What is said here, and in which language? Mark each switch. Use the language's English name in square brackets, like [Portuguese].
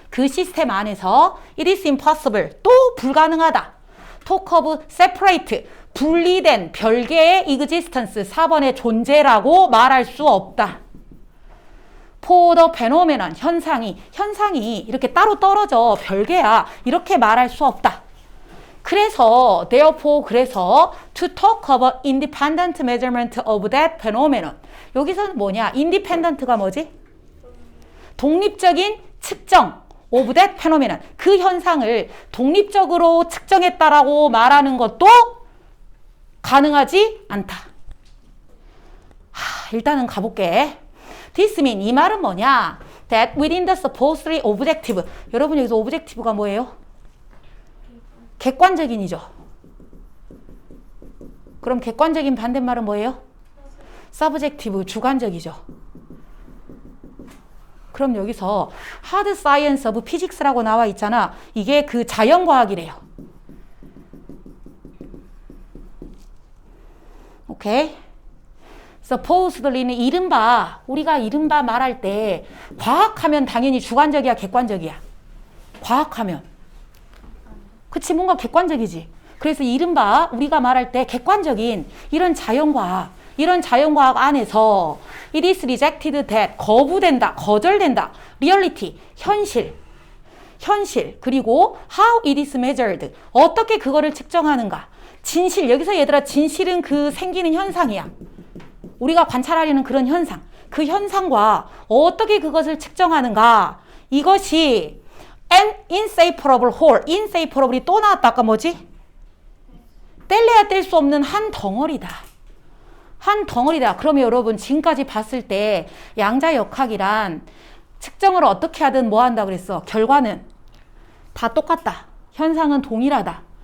[Korean] 그 시스템 안에서 [English] it is impossible [Korean] 또 불가능하다. [English] talk of separate [Korean] 분리된 별개의 existence 4번의 존재라고 말할 수 없다. [English] for the phenomenon [Korean] 현상이 이렇게 따로 떨어져 별개야 이렇게 말할 수 없다. 그래서 [English] therefore 그래서 to talk about independent measurement of that phenomenon [Korean] 여기서는 뭐냐? independent가 뭐지? 독립적인 측정 [English] of that phenomenon [Korean] 그 현상을 독립적으로 측정했다라고 말하는 것도 가능하지 않다. 일단은 가볼게. [English] This mean [Korean] 이 말은 뭐냐? [English] That within the supposedly objective [Korean] 여러분 여기서 objective가 뭐예요? 객관적인이죠. 그럼 객관적인 반대말은 뭐예요? subjective 주관적이죠. 그럼 여기서 [English] hard science of physics [Korean] 라고 나와 있잖아. 이게 그 자연과학이래요. 오케이? supposedly는 우리가 이른바 말할 때 과학하면 당연히 주관적이야, 객관적이야? 과학하면. 그치, 뭔가 객관적이지. 그래서 이른바 우리가 말할 때 객관적인 이런 자연과학 안에서 [English] it is rejected that [Korean] 거부된다, 거절된다. reality, 현실. 그리고 [English] how it is measured [Korean] 어떻게 그거를 측정하는가. 진실, 여기서 얘들아 진실은 그 생기는 현상이야. 우리가 관찰하려는 그런 현상. 그 현상과 어떻게 그것을 측정하는가. 이것이 [English] an inseparable whole. [Korean] inseparable이 또 나왔다. 아까 뭐지? 뗄래야 뗄 수 없는 한 덩어리다. 한 덩어리다. 그러면 여러분 지금까지 봤을 때 양자역학이란 측정을 어떻게 하든 뭐 한다 그랬어? 결과는 다 똑같다. 현상은 동일하다.